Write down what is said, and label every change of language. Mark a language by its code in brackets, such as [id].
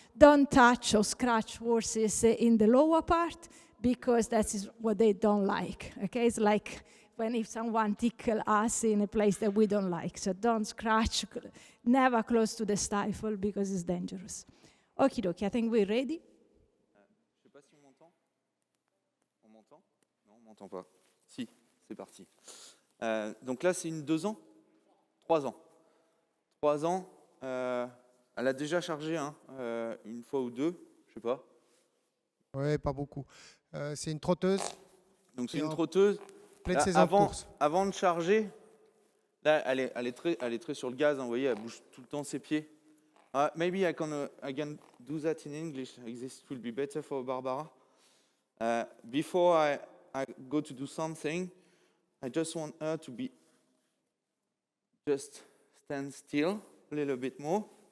[en] Don't touch or scratch horses in the lower part, because that is what they don't like. Okay, it's like when if someone tickle us in a place that we don't like. So don't scratch, never close to the stifle, because it's dangerous. Okie dokie, I think we're ready. [fr] Je sais pas si on m'entend. On m'entend? Non, on m'entend pas. Si, c'est parti. Donc là, c'est une 2 ans 3 ans. 3 ans. Elle a déjà chargé une fois ou deux, je sais pas. Oui, pas beaucoup. C'est une trotteuse. Donc c'est une trotteuse. Pleine saison de course. Avant de charger, là, elle est très sur le gaz, vous voyez, elle bouge tout le temps ses pieds. [en] Maybe I can do that in English. This will be better for Barbara. Before I go to do something, I just want her to be just stand still a little bit more.